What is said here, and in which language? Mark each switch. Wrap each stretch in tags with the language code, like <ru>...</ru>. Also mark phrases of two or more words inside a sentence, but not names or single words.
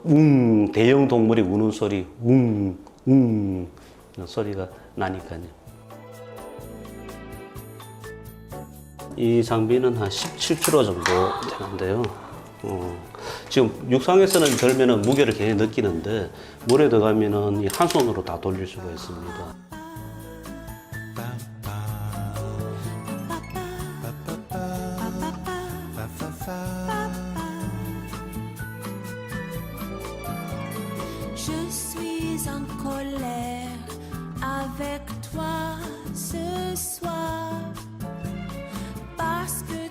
<ko>대형 동물이 우는 소리, 이런 소리가 나니까요. 이 장비는 한 17kg 정도 되는데요. 지금 육상에서는 들면은 무게를 굉장히 느끼는데 물에 들어가면은 이 한 손으로 다 돌릴 수가 있습니다.</ko> <fr>Je suis en colère avec toi ce soir parce que</fr>